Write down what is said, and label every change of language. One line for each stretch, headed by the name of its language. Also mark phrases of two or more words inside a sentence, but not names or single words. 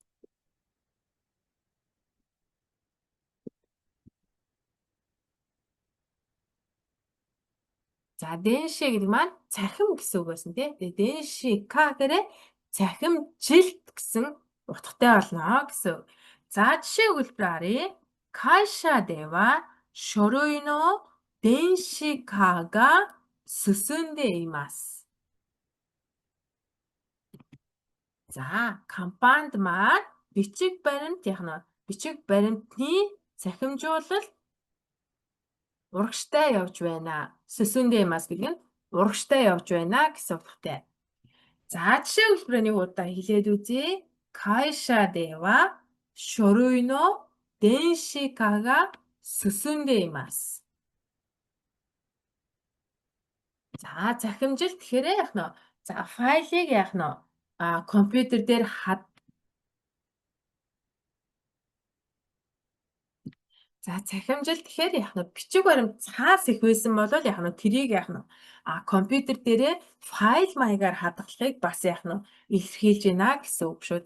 Mongolian: За, денши гэдэг маань цахим гэсэн үг байсан тий. Тэгээ
Japanese: 電子化
Mongolian: гэхээр цахимжилт гэсэн утгатай болно гэсэн. За, жишээ өгүүлбэр харъя.
Japanese: 会社では書類の電子化が進んでいます.
Mongolian: За, компанид маань бичиг баримт яг нь бичиг баримтны цахимжуулалт урагштай явж байна.
Japanese: 進んでいます
Mongolian: гэдэг нь урагштай явж байна гэсэн утгатай. За, жишээ өгүүлбэрээ нэг удаа хэлээд үзье.
Japanese: 会社では書類の電子化が進んでいます.
Mongolian: За, захимжилт гэхээр яг нь за, файлыг яг нь компьютер дээр за, захимжилт гэхээр яг нь бичиг баримт цаас их байсан бол яг нь тэрийг яг нь компьютер дээрээ файл маягаар хадгалахыг бас яг нь илэрхийлж байна гэсэн үг шүү.